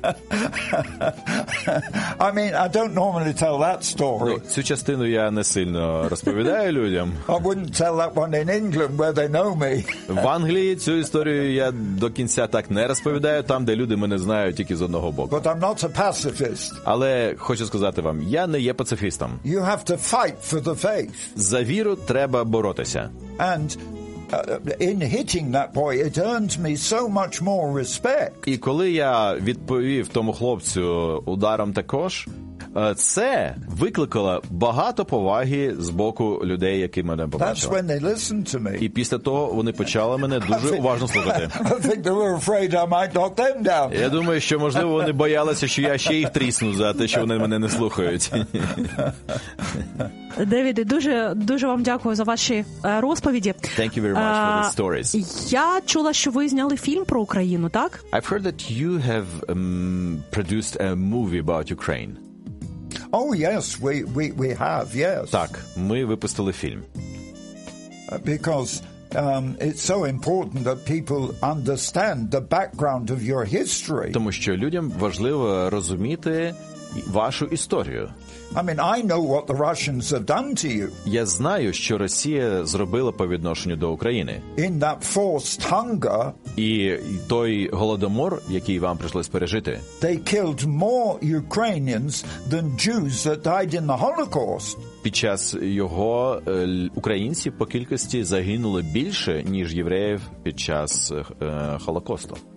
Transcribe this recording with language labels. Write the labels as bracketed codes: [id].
[en] I mean, I don't normally tell that story. [uk] Ну, цю частину я не сильно розповідаю людям. [en] I wouldn't tell that one in England where they know me. [uk] В Англії цю історію я до кінця так не розповідаю, там, де люди мене знають тільки з одного боку. [en] But I'm not a pacifist. [uk] Але хочу сказати вам, я не є пацифістом. [en] You have to fight for the faith. [uk] За віру треба боротися. [en] And in hitting that boy it earned me so much more respect. [uk] І коли я відповів тому хлопцю ударом також, це викликало багато поваги з боку людей, які мене побачили. [en] That's when they listened to me. [uk] І після того вони почали мене дуже уважно слухати. [en] I think they were afraid I might knock them down. [uk] Я думаю, що можливо вони боялися, що я ще їх трісну за те, що вони мене не слухають. Девіде, дуже дуже вам дякую за ваші розповіді. [en] Thank you very much for the stories. [uk] Я чула, що ви зняли фільм про Україну, так? [en] I've heard that you have produced a movie about Ukraine. Oh, yes, we have, yes. [uk] Так, ми випустили фільм. [en] Because it's so important that people understand the background of your history. [uk] Тому що людям важливо розуміти вашу історію. [en] I mean, I know what the Russians have done to you. [uk] Я знаю, що Росія зробила по відношенню до України. [en] In that forced hunger. [uk] І той голодомор, який вам прийшлось пережити. [en] They killed more Ukrainians than Jews that died in the Holocaust. [uk] Під час його українці по кількості загинули більше, ніж євреїв під час Холокосту.